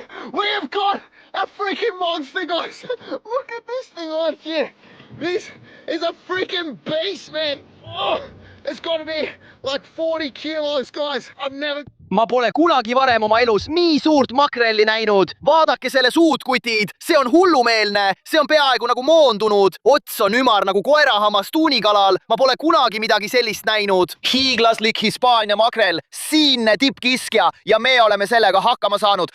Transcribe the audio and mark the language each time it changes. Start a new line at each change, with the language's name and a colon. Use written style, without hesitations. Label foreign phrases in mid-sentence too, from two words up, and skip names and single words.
English: We have got a freaking monster, guys. Look at this thing on here. This is a freaking beast, man. Oh, it's got to be like 40 kilos, guys. I've never...
Estonian: Ma pole kunagi varem oma elus nii suurt makrelli näinud. Vaadake selle suud, kutid. See on hullumeelne. See on peaaegu nagu moondunud. Ots on ümar nagu koerahammas tuunikalal. Ma pole kunagi midagi sellist näinud. Hiiglaslik Hispaania makrel. Siinne tippkiskja ja me oleme sellega hakkama saanud.